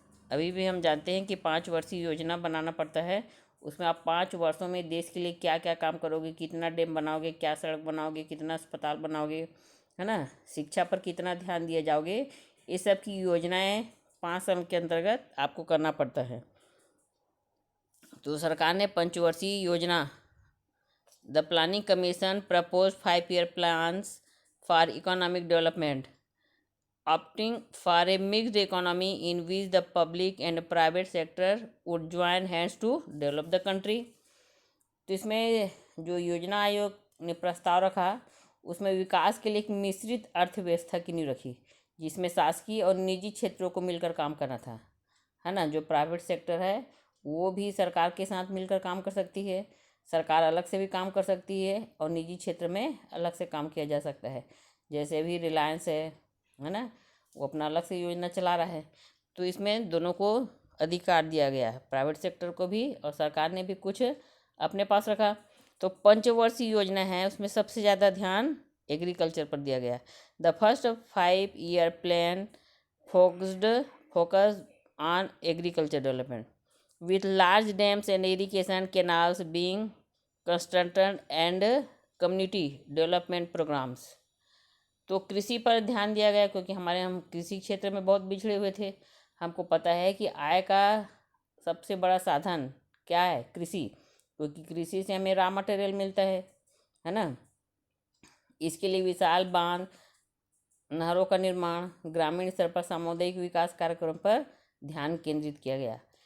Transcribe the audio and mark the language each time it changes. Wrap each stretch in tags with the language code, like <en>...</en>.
<hi>अभी भी हम जानते हैं कि 5 वर्षीय योजना बनाना पड़ता है। उसमें आप 5 वर्षों में देश के लिए क्या क्या काम करोगे, कितना डैम बनाओगे, क्या सड़क बनाओगे, कितना अस्पताल बनाओगे, है ना, शिक्षा पर कितना ध्यान दिया जाओगे, ये सब की योजनाएं 5 साल के अंतर्गत आपको करना पड़ता है। तो सरकार ने 5 वर्षीय योजना,</hi> <en>The planning commission propose 5 year plans for economic development, opting for a mixed economy in which the public and private sector would join hands to develop the country।</en> <hi>तो इसमें जो योजना आयोग ने प्रस्ताव रखा उसमें विकास के लिए एक मिश्रित अर्थव्यवस्था की नींव रखी, जिसमें शासकीय और निजी क्षेत्रों को मिलकर काम करना था, है ना। जो प्राइवेट सेक्टर है वो भी सरकार के साथ मिलकर काम कर सकती है, सरकार अलग से भी काम कर सकती है और निजी क्षेत्र में अलग से काम किया जा सकता है। जैसे भी रिलायंस है ना, वो अपना अलग से योजना चला रहा है। तो इसमें दोनों को अधिकार दिया गया है, प्राइवेट सेक्टर को भी और सरकार ने भी कुछ अपने पास रखा। तो 5 वर्षीय योजना है, उसमें सबसे ज़्यादा ध्यान एग्रीकल्चर पर दिया गया।</hi> <en>The first 5 year plan focused on agriculture development with large dams and irrigation canals being constructed and community development programs।</en> <hi>तो कृषि पर ध्यान दिया गया, क्योंकि हम कृषि क्षेत्र में बहुत बिछड़े हुए थे। हमको पता है कि आय का सबसे बड़ा साधन क्या है? कृषि, क्योंकि कृषि से हमें रॉ मटेरियल मिलता है ना। इसके लिए विशाल बांध, नहरों का निर्माण, ग्रामीण स्तर पर सामुदायिक विकास कार्यक्रम पर ध्यान केंद्रित किया गया।</hi>